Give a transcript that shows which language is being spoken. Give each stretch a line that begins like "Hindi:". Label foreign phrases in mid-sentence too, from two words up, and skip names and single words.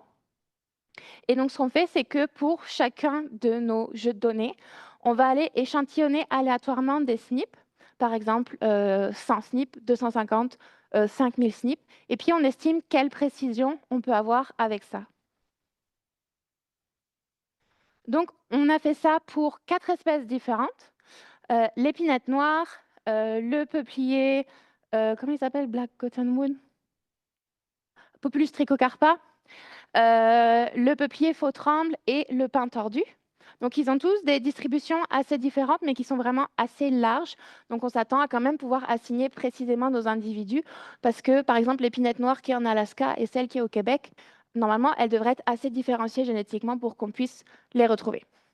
French: Et donc, ce qu'on fait, c'est que pour chacun de nos jeux de données, On va aller échantillonner aléatoirement des SNP, par exemple 100 SNP, 250, 5000 SNP, et puis on estime quelle précision on peut avoir avec ça. Donc, on a fait ça pour 4 espèces différentes. L'épinette noire, le peuplier, comment il s'appelle?
English: Black Cottonwood?
French: Populus trichocarpa, le peuplier faux tremble et le pin tordu. Donc, ils ont tous des distributions assez différentes, mais qui sont vraiment assez larges. Donc, on s'attend à quand même pouvoir assigner précisément nos individus, parce que, par exemple, l'épinette noire qui est en Alaska et celle qui est au Québec, normalement, elles devraient être assez différenciées génétiquement pour qu'on puisse les retrouver.